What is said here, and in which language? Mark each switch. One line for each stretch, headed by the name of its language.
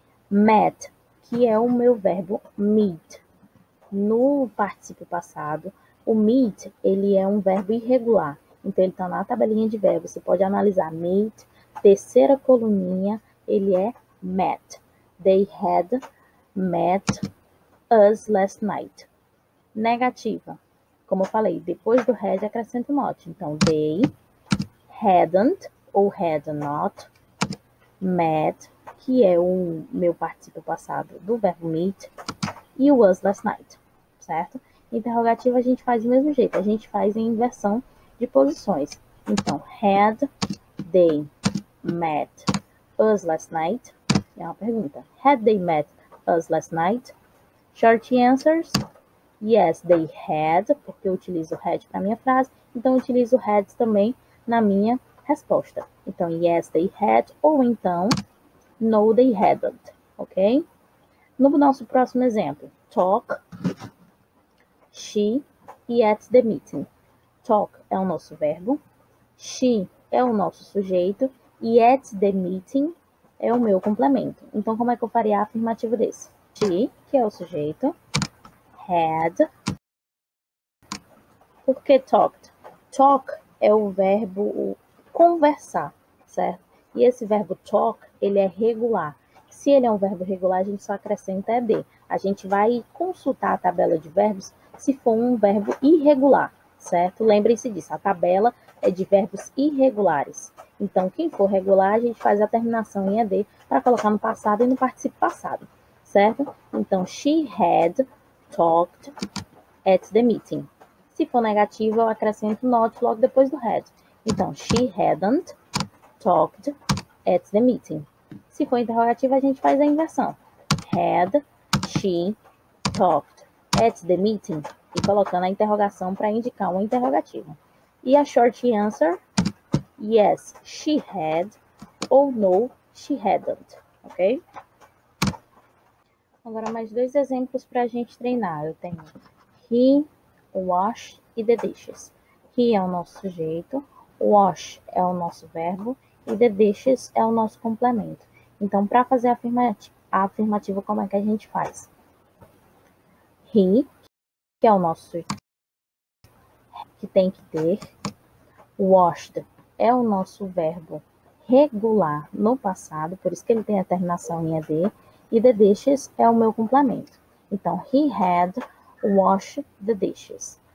Portuguese: Met, que é o meu verbo meet. No particípio passado, o meet, ele é um verbo irregular. Então, ele está na tabelinha de verbos. Você pode analisar meet, terceira coluninha, ele é met.
English: They had met us last night.
Portuguese: Negativa. Como eu falei, depois do had acrescento not. Então,
English: they hadn't ou had not met,
Portuguese: que é o meu particípio passado do verbo meet, e o was last night, certo? Interrogativa a gente faz do mesmo jeito, a gente faz em inversão de posições. Então,
English: had they met us last night?
Portuguese: É uma pergunta.
English: Had they met us last night? Short answers. Yes, they had,
Portuguese: porque eu utilizo had para minha frase, então eu utilizo had também na minha resposta.
English: Então, yes, they had,
Portuguese: ou então,
English: no, they hadn't, ok?
Portuguese: No nosso próximo exemplo, talk, she e
English: at the meeting.
Portuguese: Talk é o nosso verbo, she é o nosso sujeito e
English: at the meeting
Portuguese: é o meu complemento. Então, como é que eu faria a afirmativa desse? She, que é o sujeito, had. Por que talked? Talk é o verbo conversar, certo? E esse verbo talk, ele é regular. Se ele é um verbo regular, a gente só acrescenta ed. A gente vai consultar a tabela de verbos se for um verbo irregular, certo? Lembrem-se disso, a tabela é de verbos irregulares. Então, quem for regular, a gente faz a terminação em ed para colocar no passado e no participo passado, certo? Então,
English: she had talked at the meeting.
Portuguese: Se for negativo, eu acrescento not logo depois do had.
English: Então, she hadn't talked at the meeting.
Portuguese: Se for interrogativo, a gente faz a inversão.
English: Had she talked at the meeting?
Portuguese: E colocando a interrogação para indicar uma interrogativa. E a
English: short answer, yes, she had, ou no, she hadn't, ok?
Portuguese: Agora, mais dois exemplos para a gente treinar. Eu tenho he, wash e the dishes. He é o nosso sujeito, wash é o nosso verbo e the dishes é o nosso complemento. Então, para fazer a afirmativa, como é que a gente faz? He, que é o nosso sujeito, que tem que ter. Washed é o nosso verbo regular no passado, por isso que ele tem a terminação em ed. E the dishes é o meu complemento. Então,
English: he had washed the dishes.